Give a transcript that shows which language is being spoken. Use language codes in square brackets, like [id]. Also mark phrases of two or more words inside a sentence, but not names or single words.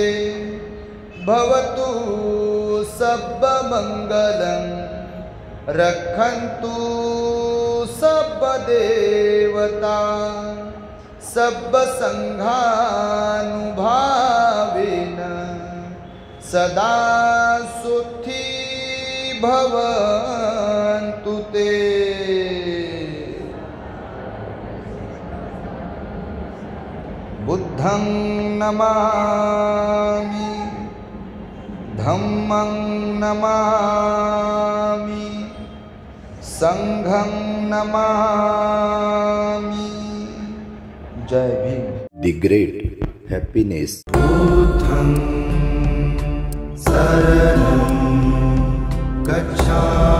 [pi] भवतु सब्ब मंगलं रक्षन्तु सब्ब देवता सब्ब संघानुभावेन सदा सुखी भवन्तु ते. बुद्धं नमामि, धम्मं नमामि, संघं नमामि। [mr] जय भीम। [en] The great happiness. [pi] बुद्धं शरणं गच्छामि।